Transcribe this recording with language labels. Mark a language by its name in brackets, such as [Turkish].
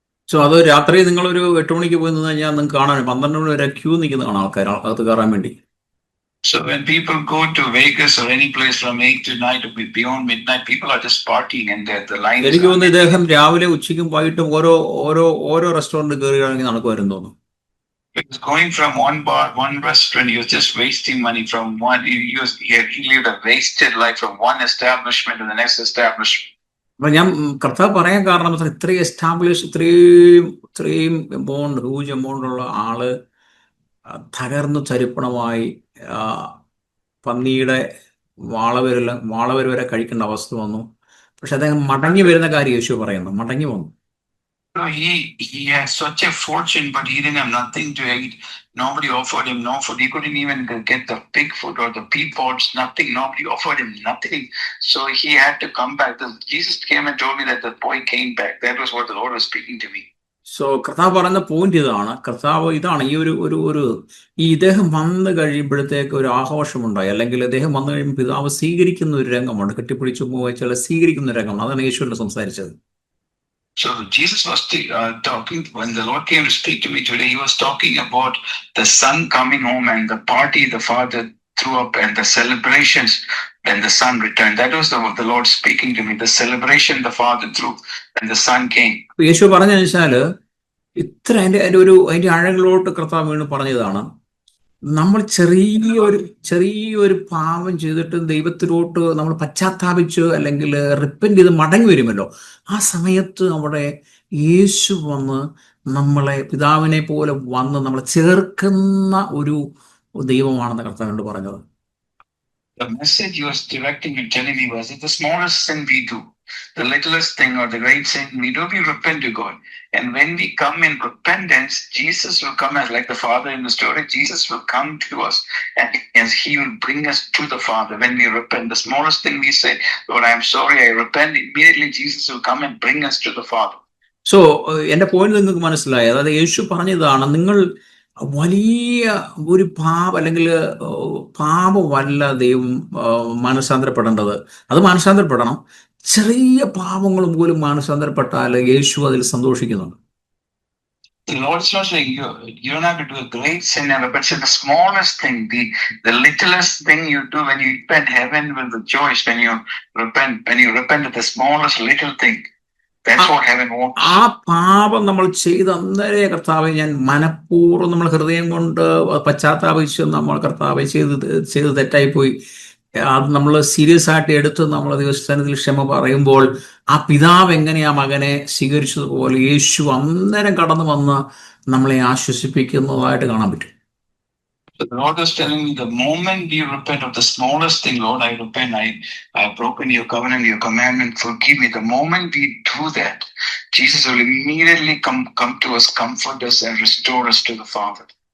[Malayalam] So അത് രാത്രി നിങ്ങളൊരു 8 മണിക്ക് പോയി നിന്ന് കഴിഞ്ഞാൽ നിങ്ങൾക്ക് കാണാൻ 12 മണി വരെ ക്യൂ നിൽക്കുന്ന കാണാം ആൾക്കാർ അകത്ത് കയറാൻ വേണ്ടി. [English] So when people go to Vegas or any place from 8 to 9 to beyond midnight, people are just partying and the line is [Malayalam] എനിക്ക് തോന്നുന്നു ഇദ്ദേഹം രാവിലെ ഉച്ചയ്ക്കും വൈകിട്ടും ഓരോ റെസ്റ്റോറൻറ്റ് കയറുകയാണെങ്കിൽ നടക്കുമായിരുന്നു തോന്നുന്നു. [English] Because going from one bar, one restaurant, you're just wasting money from one. He lived a wasted life from one establishment to the next establishment. [Malayalam] അപ്പൊ ഞാൻ കർത്താവ് പറയാൻ കാരണം ഇത്രയും എസ്റ്റാബ്ലിഷ് ഇത്രയും എമൗണ്ട് ഹ്യൂജ് എമൗണ്ട് ഉള്ള ആള് തകർന്നു ചരിപ്പണമായി പന്നിയുടെ വാളവര് വരെ കഴിക്കേണ്ട അവസ്ഥ വന്നു. പക്ഷെ അദ്ദേഹം മടങ്ങി വരുന്ന കാര്യം യേശു പറയുന്നു, മടങ്ങി വന്നു. [English] So he had such a fortune, but he didn't have nothing to eat. Nobody offered him no food. He couldn't even get the pig food or the pea pods, nothing. Nobody offered him nothing. So he had to come back. Jesus came and told me that the boy came back. That was what the Lord was speaking to me. [Malayalam] So കർത്താവ് പറയുന്ന point ഇതാണ് ഈ ഇദ്ദേഹം വന്നു കഴിയുമ്പോഴത്തേക്ക് ഒരു ആഘോഷമുണ്ടായി, അല്ലെങ്കിൽ ഇദ്ദേഹം വന്നു കഴിയുമ്പോൾ പിതാവ് സ്വീകരിക്കുന്ന ഒരു രംഗമുണ്ട്, കെട്ടിപ്പിടിച്ചു പോയിച്ചാൽ സ്വീകരിക്കുന്ന ഒരു രംഗമാണ്. അതാണ് യേശുവിന്റെ സംസാരിച്ചത്. [English] So Jesus was talking, when the Lord came to speak to me today, he was talking about the son coming home and the party the father threw up and the celebrations when the son returned. That was the Lord speaking to me, the celebration the father threw when the son came. [Malayalam] യേശു പറഞ്ഞു വെച്ചാല് ഇത്ര അതിന്റെ ആഴങ്ങളിലോട്ട് കർത്താവ് വീണ്ടും പറഞ്ഞതാണ്. നമ്മൾ ചെറിയൊരു പാപം ചെയ്തിട്ട് ദൈവത്തിലോട്ട് നമ്മൾ പശ്ചാത്താപിച്ച് അല്ലെങ്കിൽ റിപ്പന്റ് ചെയ്ത് മടങ്ങി വരുമല്ലോ, ആ സമയത്ത് അവിടെ യേശു വന്ന് നമ്മളെ പിതാവിനെ പോലെ വന്ന് നമ്മളെ ചേർക്കുന്ന ഒരു ദൈവമാണെന്ന് കർത്താവിനോട് പറഞ്ഞത്. [English] The message he was directing and telling me was, it's the smallest sin we do, the littlest thing or the great sin we do, we repent to God. And when we come in repentance, Jesus will come as like the Father in the story. Jesus will come to us and he will bring us to the Father. When we repent, the smallest thing we say, Lord, I am sorry, I repent, immediately Jesus will come and bring us to the Father. [Malayalam] So എന്റെ point നിങ്ങൾക്ക് മനസ്സിലായി. അതായത് യേശു പറഞ്ഞതാണ്, നിങ്ങൾ വലിയ ഒരു അല്ലെങ്കിൽ പാപമല്ല ദൈവം മാനസാന്തരപ്പെടേണ്ടത്, അത് മാനസാന്തരപ്പെടണം. ചെറിയ പാപങ്ങളും പോലും മാനസാന്തരപ്പെട്ടാൽ യേശു അതിൽ സന്തോഷിക്കുന്നുണ്ട്. [English] The Lord is not saying you don't have to do a great sin ever, but it's the smallest thing, the littlest thing you do when you repent, heaven will rejoice when you repent of the smallest little thing. That's what heaven wants. [Malayalam] ആ പാപം നമ്മൾ ചെയ്ത് അന്നേരെ കർത്താവെ ഞാൻ മനഃപൂർവ്വം നമ്മൾ ഹൃദയം കൊണ്ട് പശ്ചാത്താപിച്ച് നമ്മൾ കർത്താവെ ചെയ്ത് തെറ്റായിപ്പോയി, അത് നമ്മൾ സീരിയസ് ആയിട്ട് എടുത്ത് നമ്മൾ ദൈവസ്ഥാനത്തിൽ ക്ഷമ പറയുമ്പോൾ ആ പിതാവ് എങ്ങനെയാ മകനെ സ്വീകരിച്ചതുപോലെ യേശു അന്നേരം കടന്നു വന്ന് നമ്മളെ ആശ്വസിപ്പിക്കുന്നതായിട്ട് കാണാൻ പറ്റും. [English] The Lord was telling me, the moment you repent of the smallest thing, Lord, I repent, I have broken your covenant, your commandment, forgive me. The moment we do that, Jesus will immediately come to us, comfort us and restore us to the Father.